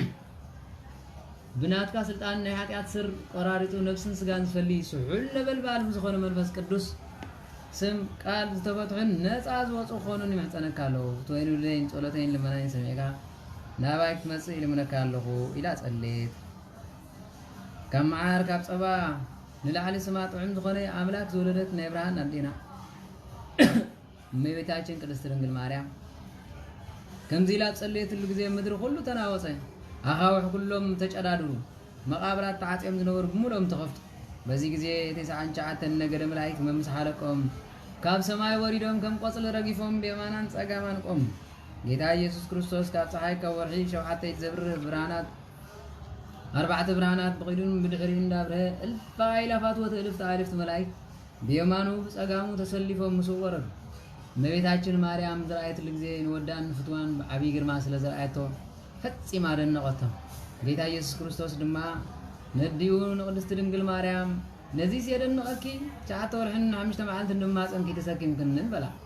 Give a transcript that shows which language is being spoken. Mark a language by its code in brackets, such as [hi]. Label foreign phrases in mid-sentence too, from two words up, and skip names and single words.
[ti] ብናትካ ስልጣን ናይ ኃጢአት ስር ቆራሪጡ ነፍስን ስጋን ዝፈልይ ስሑል ነበልባል ዝሆነ መንፈስ ቅዱስ ስም ቃል ዝተፈትሑን ነፃ ዝወፁ ኾኑን ይመሕፀነካለሁ ፍትወይን ውልደይን ጸሎተይን ልመናይን ሰሚዕካ ናባይ ክትመጽእ ይልምነካለሁ ኢላ ጸሌት ካብ መዓር ካብ ጸባ ንላዕሊ ስማ ጥዑም ዝኾነ ኣምላክ ዝወለደት ናይ ብርሃን ኣዴና [am] እመቤታችን ቅድስት ድንግል ማርያም [ti] ከምዚ ላ ጸለየትሉ ጊዜ ምድር ሁሉ ተናወፀ አኻውሕ ኩሎም ተጨዳድሩ መቃብራት ተዓጽዮም ዝነበሩ ብሙሎም ተኸፍቱ በዚ ጊዜ ተሰዓንጫዓተን ነገደ መላእክት መምስሓለቆም ካብ ሰማይ ወሪዶም ከም ቆጽል ረጊፎም በየማናን ጸጋማን ቆም ጌታ ኢየሱስ ክርስቶስ ካብ ፀሐይ ካብ ወርሒ ሸውዓተይ ዘብርህ ብርሃናት ኣርባዕተ ብርሃናት ብቂዱን ብድሕሪኡ እንዳብርሀ እልፍ አእላፋት ወተእልፍ ተኣልፍቲ መላእክት በየማኑ በጸጋሙ ተሰሊፎም ምስ ወረዱ [am] እመቤታችን ማርያም [ti] ዝረአየትሉ ጊዜ ንወዳን ፍትዋን ብዓብይ ግርማ ስለ ዝረአየቶ ፈጺማ ደነቐቶም ጌታ ኢየሱስ ክርስቶስ ድማ ነዲኡ ንቅድስት ድንግል ማርያም ነዚ ሲየደንቐኪ 9 ወርሕን 5 መዓልትን ድማ ጸንኪ ተሰኪምክንን በላ